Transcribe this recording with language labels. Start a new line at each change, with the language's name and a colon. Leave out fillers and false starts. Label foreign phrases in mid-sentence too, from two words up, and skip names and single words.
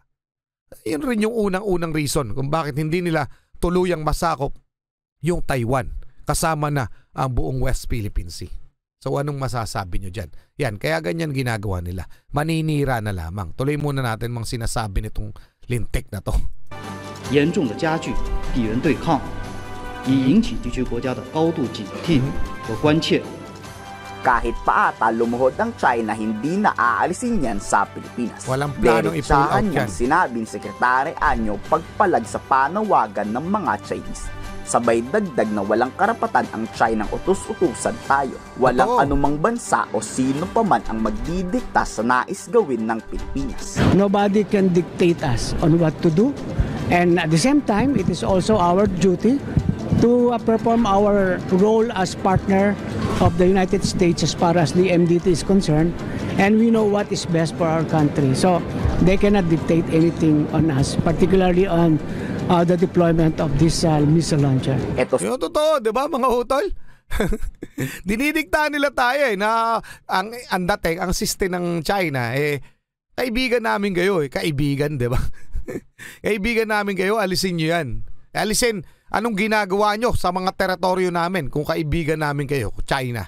Filipino: Yun rin yung unang-unang reason kung bakit hindi nila tuluyang masakop yung Taiwan kasama na ang buong West Philippine Sea. So anong masasabi nyo dyan? Yan, kaya ganyan ginagawa nila. Maninira na lamang. Tuloy muna natin mga sinasabi nitong lintik na to.
Chinese: 严重的加剧地缘对抗，以引起地区国家的高度警惕和关切。
Filipino: Kahit pa ata lumuhod ang China, hindi na aalisin yan sa Pilipinas. Walang planong i-pull out yan. Niyang sinabing Sekretary Anyo pagpalag sa panawagan ng mga Chinese. Sabay dagdag na walang karapatan ang China utus-utusan tayo. Walang anumang bansa o sino pa man ang magdidikta sa nais gawin ng Pilipinas.
English: Nobody can dictate us on what to do. And at the same time, it is also our duty to perform our role as partner of the United States as far as the MDT is concerned. And we know what is best for our country. So they cannot dictate anything on us, particularly on the deployment of this missile launcher.
Filipino: Yung totoo, di ba mga utol? Dinidikta nila tayo na ang dating, ang siste ng China, kaibigan namin kayo, kaibigan, di ba? Kaibigan namin kayo, alisin nyo yan. Alisin, anong ginagawa nyo sa mga teritoryo namin kung kaibigan namin kayo, China?